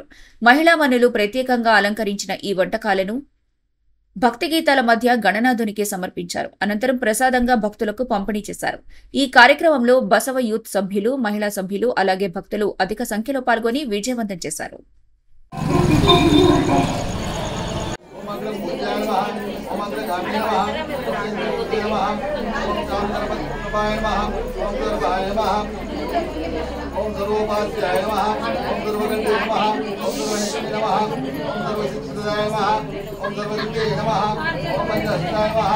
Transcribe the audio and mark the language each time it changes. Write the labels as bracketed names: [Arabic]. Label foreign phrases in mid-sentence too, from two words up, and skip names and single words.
[Telugu] మహిళామణులు ప్రత్యేకంగా అలంకరించిన ఈ వంటకాలను భక్తి గీతాల మధ్య గణనాథునికి సమర్పించారు. అనంతరం ప్రసాదంగా భక్తులకు పంపిణీ చేశారు. ఈ కార్యక్రమంలో బసవ యూత్ సభ్యులు, మహిళా సభ్యులు అలాగే భక్తులు అధిక సంఖ్యలో పాల్గొని విజయవంతం చేశారు. [Sanskrit] ओम सर्वोपास्याय नमः, ओम सर्वगंधे नमः, ओम सर्वहिष्णे नमः, ओम सर्वसिद्धाय नमः, ओम सर्वविद्ये नमः, ओम पंचहस्ताय नमः,